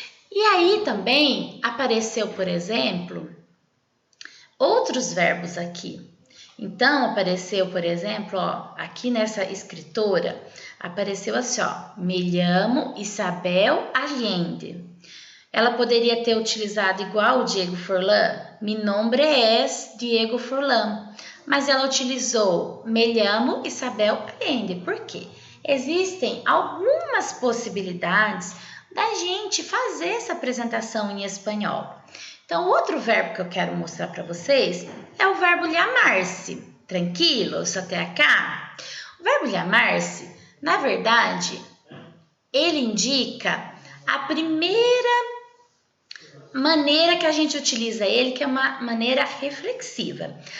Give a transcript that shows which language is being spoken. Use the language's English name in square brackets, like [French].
[Portuguese] E aí também apareceu, por exemplo, outros verbos aqui. Então, apareceu, por exemplo, ó, aqui nessa escritora, apareceu assim, ó, [Spanish] me llamo Isabel Allende. [Portuguese] Ela poderia ter utilizado igual o Diego Forlan. [Spanish] Mi nombre es Diego Forlan. [Portuguese] Mas ela utilizou [Spanish] me llamo Isabel Allende. [Portuguese] Por quê? Existem algumas possibilidades da gente fazer essa apresentação em espanhol. Então, outro verbo que eu quero mostrar para vocês é o verbo llamar-se. Tranquilos até cá? O verbo llamar-se, na verdade, ele indica a primeira maneira que a gente utiliza ele, que é uma maneira reflexiva.